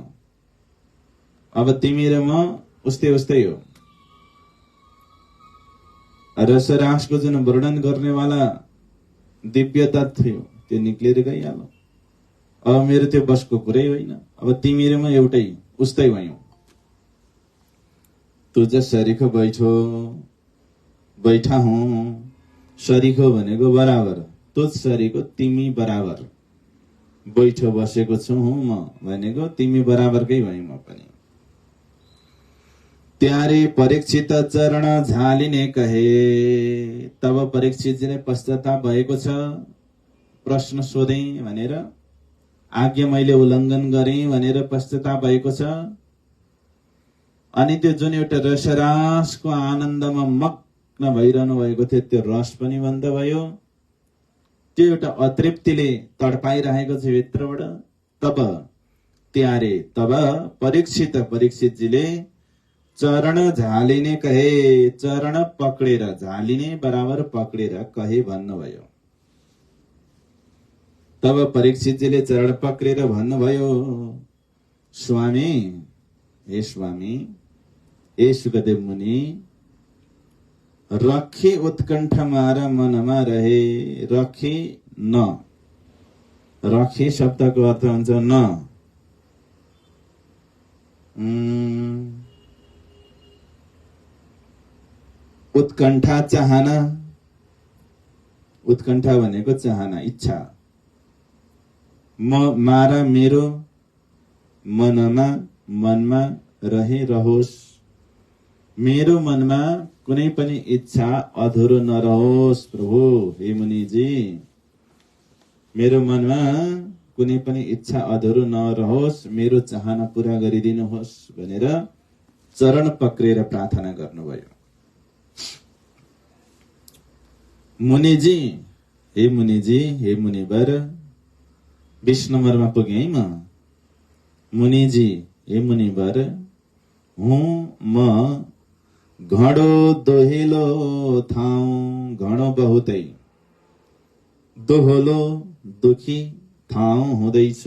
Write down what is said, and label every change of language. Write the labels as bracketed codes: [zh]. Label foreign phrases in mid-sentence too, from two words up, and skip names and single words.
[ne] अब तिमी र म उस्तै उस्तै हो। रसरासको जुन वर्णन गर्नेवाला दिव्यता थियो त्यो निक्लेर गइहाल्यो। अब मेरो त्यो बसको कुरै होइन। अब तिमी र म एउटै उस्तै भयौं। [hi] तुझ सरीखो बैठो, बैठा हुँ, [ne] सरीखो भनेको बराबर, [hi] तुझ सरीखो [ne] तिमी बराबर, बैठो बसेको छु हुँ म भनेको तिमी बराबरकै भयौं म पनि। [gu] ત્યારે પરીક્ષિત ચરણ ઝાલીને કહે, [ne] तब परीक्षितजीले पश्चाताप भएको छ, प्रश्न सोधे भनेर, आज्ञा मैले उल्लङ्घन गरेँ भनेर पश्चाताप भएको छ। अनि त्यो जुन एउटा रसरासको आनन्दमा मग्न भइरहनु भएको थियो त्यो रस पनि बन्द भयो। त्यो एउटा अतृप्तिले तडपाइरहेको छ भित्रबाट। तब त्यारे, तब परीक्षितजीले [gu] ચરણ ઝાલીને કહે, [ne] चरण पक्रेर, झालिने बराबर पक्रेर कहे भन्नुभयो। तब परीक्षितजीले चरण पक्रेर भन्नुभयो, स्वामी, हे स्वामी, हे सुखदेव मुनि, [gu] રખે ઉત્કંઠ મારા મનમાં રહે, રખે ન, [ne] रखे शब्दको अर्थ हुन्छ न। उत्कण्ठा चाहना, उत्कण्ठा भनेको चाहना, इच्छा। म मारा मेरो मनमा, मनमा रहे रहोस्, मेरो मनमा कुनै पनि इच्छा अधुरो नरहोस् प्रभु। हे मुनिजी, मेरो मनमा कुनै पनि इच्छा अधुरो नरहोस्, मेरो चाहना पूरा गरिदिनुहोस् भनेर चरण पक्रेर प्रार्थना गर्नुभयो। मुनिजी, हे मुनिजी, हे मुनिवर, 20 नम्बरमा पुगे है म। मुनिजी, हे मुनिवर, हुँ म [gu] ઘણો દોહેલો [ne] ठाउँ, घडो बहुतै दोहोलो दुखी ठाउँ हुँदैछु।